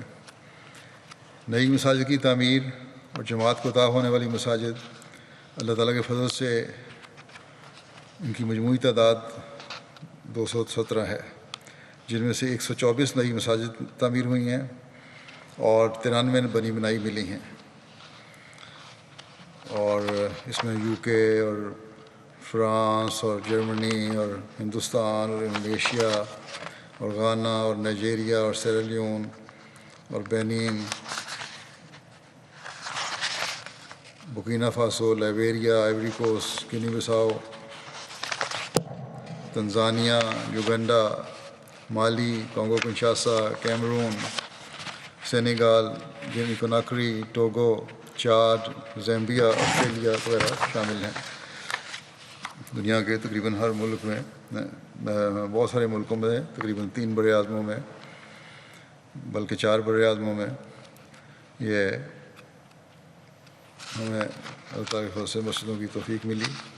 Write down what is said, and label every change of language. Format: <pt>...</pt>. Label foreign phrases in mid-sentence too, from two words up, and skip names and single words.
<ur>نئی مساجد کی تعمیر اور جماعت کو عطا ہونے والی مساجد، اللہ تعالیٰ کے فضل سے ان کی مجموعی تعداد 217 ہے، جن میں سے 124 نئی مساجد تعمیر ہوئی ہیں اور 93 بنی بنائی ملی ہیں، اور اس میں UK اور فرانس اور جرمنی اور ہندوستان اور انڈونیشیا اور غانا اور نائجیریا اور سیرالیون اور بینین، بورکینا فاسو، لائبیریا، آئیوری کوسٹ، گینی بساؤ، تنزانیہ، یوگنڈا، مالی، کانگو کنشاسا، کیمرون، سینیگال، گینی کناکری، ٹوگو، چاد، زیمبیا، آسٹریلیا وغیرہ شامل ہیں۔ دنیا کے تقریباً ہر ملک میں، بہت سارے ملکوں میں، تقریباً 3 بر اعظموں میں، بلکہ 4 بر اعظموں میں یہ ہمیں اللہ تعالیٰ کے فضل سے مسجدوں کی توفیق ملی۔</ur>